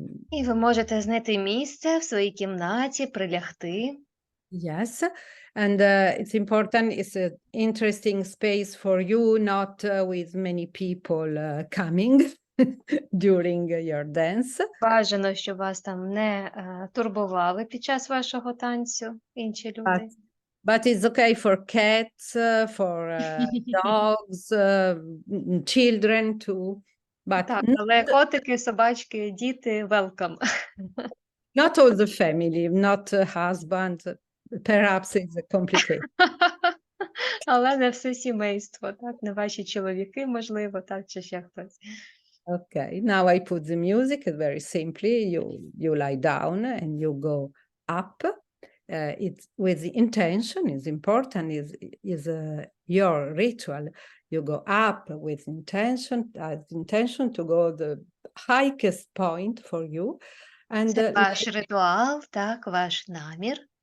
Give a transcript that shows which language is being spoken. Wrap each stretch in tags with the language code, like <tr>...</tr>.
<uk>І ви можете знайти місце в своїй кімнаті, прилягти.</uk> <en>Yes, and it's important, it's an interesting space for you, not with many people coming during your dance.</en> <uk>Бажано, щоб вас там не турбували під час вашого танцю інші люди.</uk> <en>But it's okay for cats, for dogs, children too. But</en> <uk>Так, але котики, собачки, діти, welcome.</uk> <en>not all the family, not husband. Perhaps it's complicated.</en> <uk>Але не все сімейство, так, не ваші чоловіки, можливо, так, чи ще хтось.</uk> <en>Okay, now I put the music very simply. You lie down and you go up. It's with the intention is important. Is your ritual. You go up with intention to go the highest point for you, and</en> <uk>Це ваш ритуал, так, ваш намір.</uk>